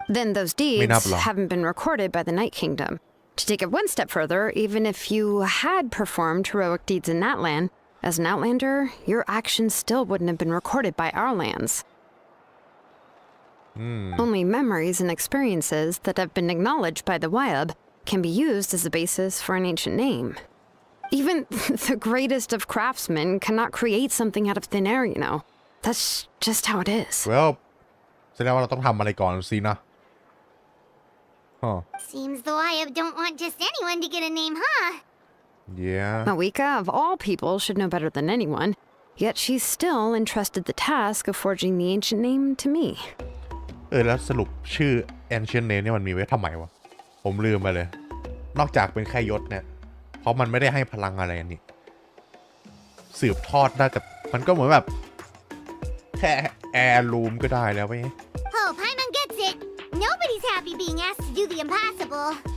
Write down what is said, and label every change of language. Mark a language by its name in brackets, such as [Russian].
[English] Then those deeds haven't been recorded by the Night Kingdom. To take it one step further, even if you had performed heroic deeds in Natlan, as an outlander, your actions still wouldn't have been recorded by our lands. Only memories and experiences that have been acknowledged by the Wyab can be used as a basis for an ancient name. Even the greatest of craftsmen cannot create something out of thin air, you know. That's just how it is. [Thai] Well, แสดงว่าเราต้องทำอะไรก่อนสินะ [English] Seems the Wyab don't want just anyone to get a name, huh? Yeah. Mawika, of all people, should know better than anyone, yet she's still entrusted the task of forging the ancient name to me. [Thai] แล้วสรุปชื่อ ancient name เนี่ยมันมีไว้ทำไมวะ ผมลืมไปเลย นอกจากเป็นแค่ยศเนี่ย เพราะมันไม่ได้ให้พลังอะไรนี่ สืบทอดได้แต่มันก็เหมือนแบบแค่ heirloom ก็ได้แล้วไว้ [English] Oh, Paimon gets it. Nobody's happy being asked to do the impossible.